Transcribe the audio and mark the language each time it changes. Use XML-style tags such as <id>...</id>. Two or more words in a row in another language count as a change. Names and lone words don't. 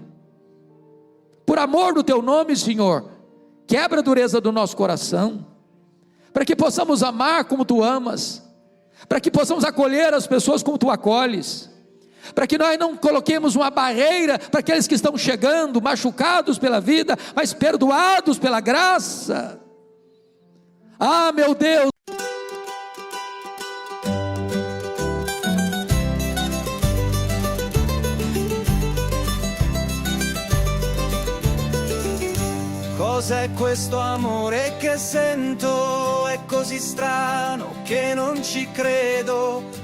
<pt>Por amor do teu nome, Senhor, quebra a dureza do nosso coração, para que possamos amar como tu amas, para que possamos acolher as pessoas como tu acolhes, para que nós não coloquemos uma barreira para aqueles que estão chegando, machucados pela vida, mas perdoados pela graça. Ah, meu Deus!</pt> <it>Cos'è questo amore che sento? È così strano che non ci credo.</it>